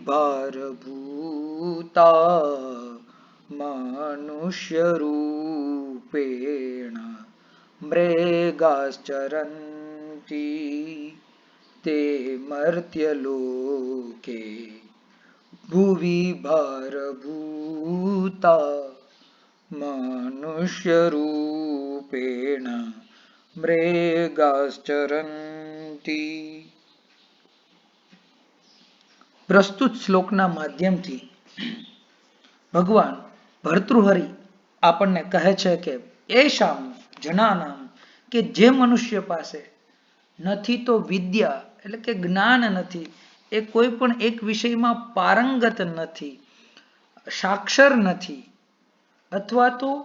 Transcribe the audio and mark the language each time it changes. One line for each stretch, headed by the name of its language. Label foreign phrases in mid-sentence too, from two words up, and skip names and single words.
Sanskrit: भारभूता मनुष्यरूपेण मृगाश्चरन्ति ते मर्त्यलोके भुवि भारभूता मनुष्यरूपेण मृगाश्चरन्ति.
Gujarati: પ્રસ્તુત શ્લોકના માધ્યમથી ભગવાન ભર્તૃહરિ આપણને કહે છે કે
Sanskrit: एशाम जनानाम
Gujarati: કે જે મનુષ્ય પાસે નથી તો વિદ્યા એટલે કે જ્ઞાન નથી, એ કોઈ પણ એક વિષયમાં પારંગત નથી, સાક્ષર નથી, અથવા તો